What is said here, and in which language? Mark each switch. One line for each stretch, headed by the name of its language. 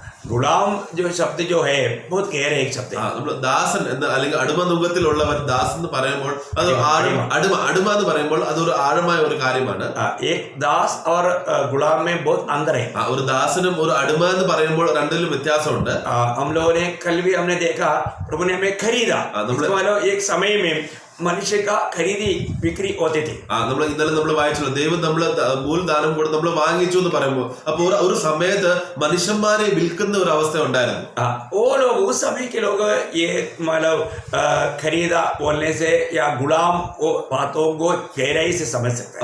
Hindi: गुलाम जो शब्द जो है बहुत गहरा एक शब्द है.
Malayalam: നമ്മൾ ദാസൻ എന്ന് അല്ലെങ്കിൽ അടിമനുഖത്തിലുള്ളവർ ദാസൻ എന്ന് പറയുമ്പോൾ അത് അടിമ എന്ന് പറയുമ്പോൾ അതൊരു ആഴമായ ഒരു കാര്യമാണ്.
Hindi: एक दास और गुलाम में बहुत अंतर है.
Malayalam: ഒരു ദാസനും ഒരു അടിമ എന്ന് പറയുമ്പോൾ രണ്ടിലും വ്യത്യാസമുണ്ട്.
Hindi: हम लोगों ने कल भी हमने देखा प्रभु ने हमें खरीदा. एक समय में മനുഷ്യ ഖരീദി ബിക്രി होते थे.
Malayalam: നമ്മൾ ഇന്നലെ നമ്മൾ വായിച്ചല്ലോ ദൈവം നമ്മൾ മൂലദാനം കൂടെ നമ്മൾ വാങ്ങിച്ചു എന്ന് പറയുമ്പോൾ അപ്പോൾ ഒരു സമയത്ത് മനുഷ്യന്മാരെ വിൽക്കുന്ന ഒരു അവസ്ഥ ഉണ്ടായിരുന്നു.
Hindi: वो लोग उस समय के लोग ये मतलब खरीदा बोलने से या गुलाम वो बातों को गहराई से समझ सकते हैं.